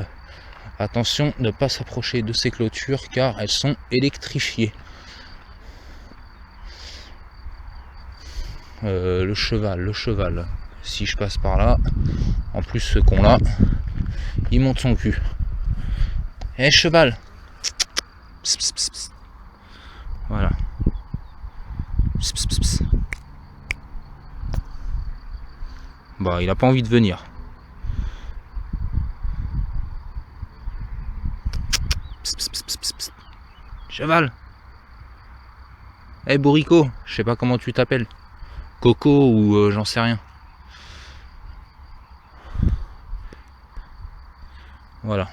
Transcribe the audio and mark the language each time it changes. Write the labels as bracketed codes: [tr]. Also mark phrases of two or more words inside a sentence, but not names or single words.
[fr] Attention de ne pas s'approcher de ces clôtures car elles sont électrifiées. Le cheval. Si je passe par là, en plus ce con là, il monte son cul. Eh cheval. Pss, pss, pss, pss. Voilà. Pss, pss, pss, pss. Bah il a pas envie de venir. Pss, pss, pss, pss, pss. Cheval. Eh bourricot, je sais pas comment tu t'appelles. Coco ou j'en sais rien. Voilà.